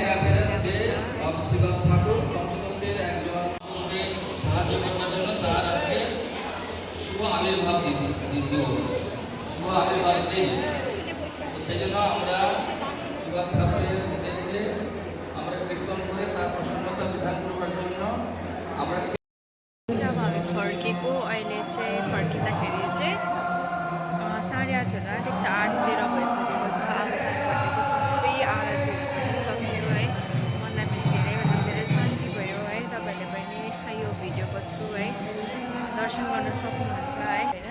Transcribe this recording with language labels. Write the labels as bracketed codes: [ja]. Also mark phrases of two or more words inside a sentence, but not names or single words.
[en] Appearance Day of [bn] শ্রীবাস ঠাকুর পঞ্চতন্ত্রের একজন সাহায্য করবার জন্য তার আজকে শুভ আবির্ভাব দিবস, শুভ আবির্ভাব দিন। তো সেই জন্য আমরা শ্রীবাস ঠাকুরের উদ্দেশ্যে আমরা কীর্তন করে তার প্রসন্নতা বিধান করবার জন্য আমরা [ne] फर्केको। अहिले चाहिँ फर्किँदाखेरि चाहिँ 8:30 ठिक छ, 8:13 भइसकेको छ। अब चाहिँ फर्केको सबै आरती सक्यो है। मलाई पनि धेरै शान्ति भयो है। तपाईँहरूले पनि यो भिडियोको थ्रु है दर्शन गर्न सक्नुहुन्छ है होइन।